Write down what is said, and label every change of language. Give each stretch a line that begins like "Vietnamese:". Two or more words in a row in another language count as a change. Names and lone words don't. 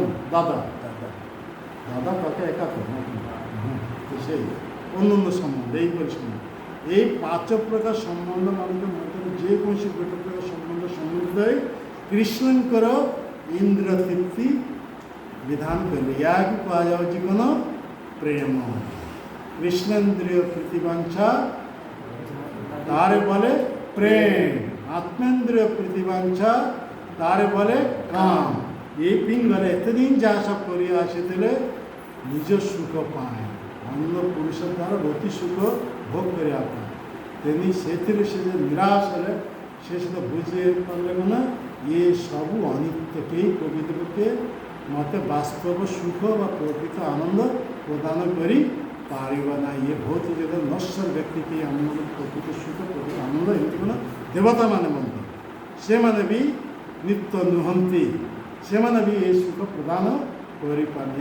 Odia: ଦାଦା ପାକା ଏକା ତ ସେଇ ଅନ୍ୟାନ୍ୟ ସମ୍ବନ୍ଧ, ଏହିପରି ସମ୍ବନ୍ଧ। এই ପାଞ୍ଚ ପ୍ରକାର ସମ୍ବନ୍ଧ ମାନଙ୍କ ମଧ୍ୟରେ ଯେକୌଣସି ଗୋଟେ ପ୍ରକାର ସମ୍ବନ୍ଧିତ ହୋଇ କୃଷ୍ଣଙ୍କର ଇନ୍ଦ୍ର ତୃପ୍ତି ବିଧାନ କରିଲେ, ଏହାକୁ କୁହାଯାଉଛି କ'ଣ? ପ୍ରେମ।
Bangla: কৃষ্ণেন্দ্রিয় প্রীতিবাঞ্ছা তারে বলে প্রেম, আত্মেন্দ্রিয় প্রীতিবাঞ্ছা তারে বলে কাম। এই পিঙ্গলে এতদিন যা সব করিয়া আসিলে নিজ সুখ পায়, অন্য পুরুষের দ্বারা অতি সুখ ভোগ করিয়া পায়।
Odia: তেমনি ସେଥିରେ ସେ যে ନିରାଶ ହେଲେ, ସେ ସେଟା ବୁଝି ପାରିଲେ ନା ଇଏ ସବୁ ଅନିତ୍ୟ, କେହି ପ୍ରକୃତି ପକ୍ଷେ ମୋତେ ବାସ୍ତବ ସୁଖ ବା ପ୍ରକୃତ ଆନନ୍ଦ ପ୍ରଦାନ କରି ପାରିବ ନାହିଁ। ଇଏ ବହୁତ ଯେତେବେଳେ ନଶ୍ୱର ବ୍ୟକ୍ତି, କେହି ଆମ ପ୍ରକୃତ ସୁଖ ପ୍ରକୃତ ଆନନ୍ଦ ଏମିତି କ'ଣ ଦେବତାମାନେ ମଧ୍ୟ ସେମାନେ ବି ନିତ୍ୟ ନୁହନ୍ତି, ସେମାନେ ବି ଏ ସୁଖ ପ୍ରଦାନ କରିପାରିବେ।